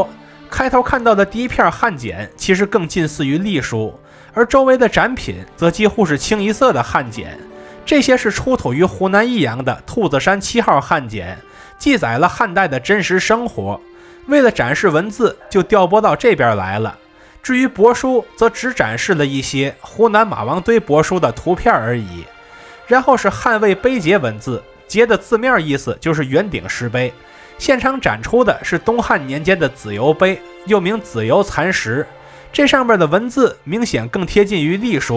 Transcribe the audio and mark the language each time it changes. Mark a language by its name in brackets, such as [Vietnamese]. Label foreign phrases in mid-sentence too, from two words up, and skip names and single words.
[Chinese] 開頭看到的第一片漢簡其實更近似於隸書，而周圍的展品則幾乎是清一色的漢簡。這些是出土於湖南益陽的兔子山7號漢簡，記載了漢代的真實生活。為了展示文字，就調撥到這邊來了。至於帛書，則只展示了一些湖南馬王堆帛書的圖片而已。然後是漢魏碑碣文字，碣的字面意思就是圆頂石碑。現場展出的是東漢年間的子由碑，又名子由殘石，這上面的文字明顯更貼近於隸書。